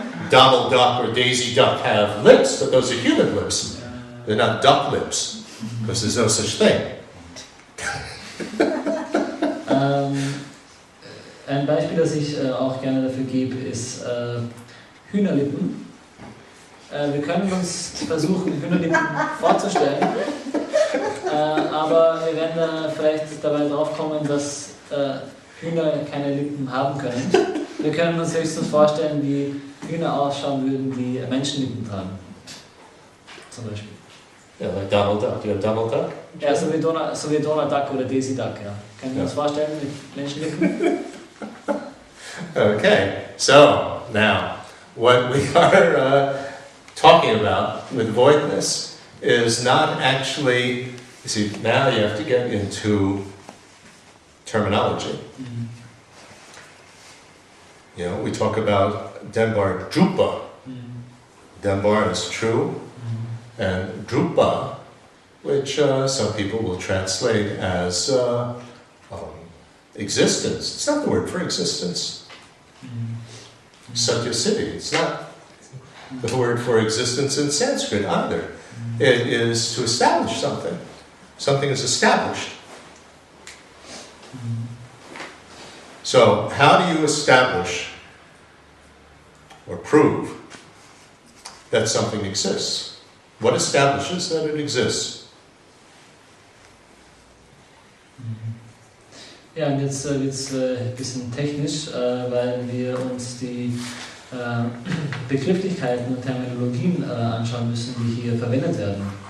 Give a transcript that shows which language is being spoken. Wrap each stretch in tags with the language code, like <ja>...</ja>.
<en>Donald Duck or Daisy Duck have lips, but those are human lips. They're not duck lips because there's no such thing.</en> <de>Ein Beispiel, das ich auch gerne dafür gebe, ist Hühnerlippen. Wir können uns versuchen, Hühnerlippen vorzustellen, aber wir werden vielleicht dabei drauf kommen, dass Hühner keine Lippen haben können. Wir können uns höchstens vorstellen, wie Hühner ausschauen würden, die Menschenlippen tragen. Zum Beispiel.</de> <en>Ja, like Donald Duck. You have Donald Duck?</en> <de>Ja, so wie Donald Duck oder Daisy Duck, ja. Können wir uns vorstellen mit Menschenlippen?</de> <en>Okay, so now what we are talking about with voidness is not actually, you see, now you have to get into terminology. We talk about Denbar Drupa. Denbar is true, and Drupa, which some people will translate as existence. It's not the word for existence. Satya City, it's not the word for existence in Sanskrit either. It is to establish something. Something is established. So, how do you establish or prove that something exists? What establishes that it exists?</en> <de>Ja, und jetzt wird es ein bisschen technisch, weil wir uns die Begrifflichkeiten und Terminologien anschauen müssen, die hier verwendet werden.</de>